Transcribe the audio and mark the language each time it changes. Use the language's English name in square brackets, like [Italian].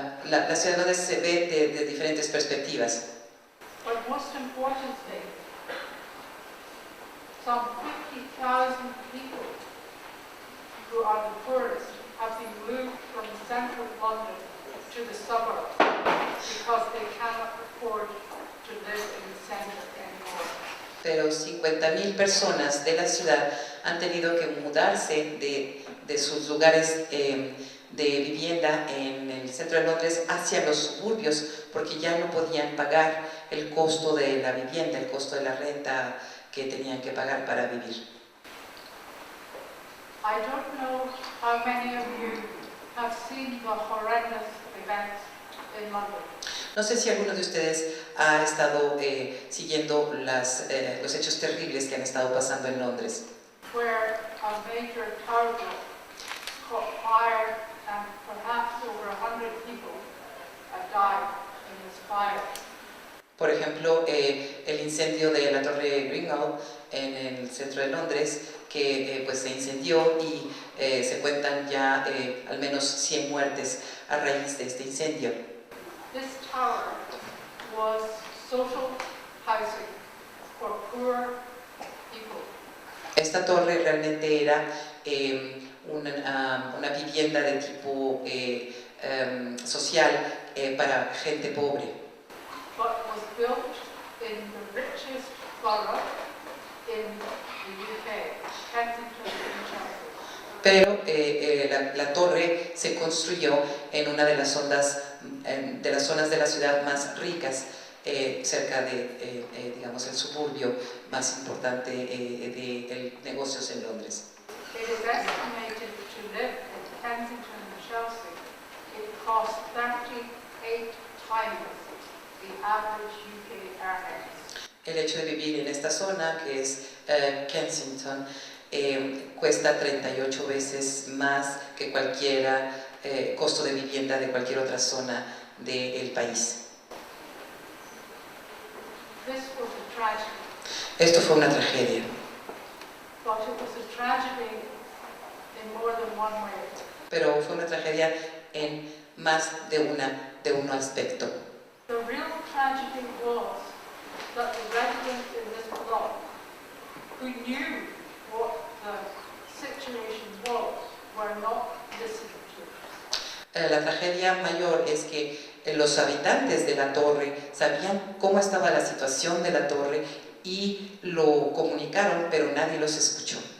[Spanish] La ciudad de Londres se ve de diferentes perspectivas. [English] But most importantly, some 50,000 people who are the poorest have been moved from the centre of London to the suburbs because they cannot afford to live in the centre anymore. [Spanish] Pero 50.000 personas de la ciudad han tenido que mudarse de sus lugares de vivienda en el centro de Londres hacia los suburbios porque ya no podían pagar el costo de la vivienda, el costo de la renta que tenían que pagar para vivir. [English] I don't know how many of you have seen the horrendous events in London. [Spanish] No sé si alguno de ustedes ha estado siguiendo los hechos terribles que han estado pasando en Londres, [English] Where a major tower caught fire and perhaps over 100 people have died in this fire. [Spanish] Por ejemplo, el incendio de la Torre Greenwall en el centro de Londres, que pues se incendió y se cuentan ya al menos 100 muertes a raíz de este incendio. [English] This tower was social housing for poor people. [Spanish] Esta torre realmente era una vivienda de tipo social para gente pobre. [English] But was built in the richest borough in the UK, Kensington and Chelsea. [Spanish] Pero la torre se construyó en una de las zonas de la ciudad más ricas, cerca de, digamos, el suburbio más importante de negocios en Londres. [English] It is estimated to live in Kensington and Chelsea, it costs 38 times the average UK earnings. [Spanish] El hecho de vivir en esta zona, que es Kensington, cuesta 38 veces más que cualquier costo de vivienda de cualquier otra zona del país. [English] This was a tragedy, [Spanish] Esto fue una tragedia, [English] but it was a tragedy in more than one way. [Spanish] pero fue una tragedia en más de un aspecto. [English] The real tragedy was that the residents in this block, who knew what the situation was, were not listened to. [Spanish] La tragedia mayor es que los habitantes de la torre sabían cómo estaba la situación de la torre y lo comunicaron, pero nadie los escuchó.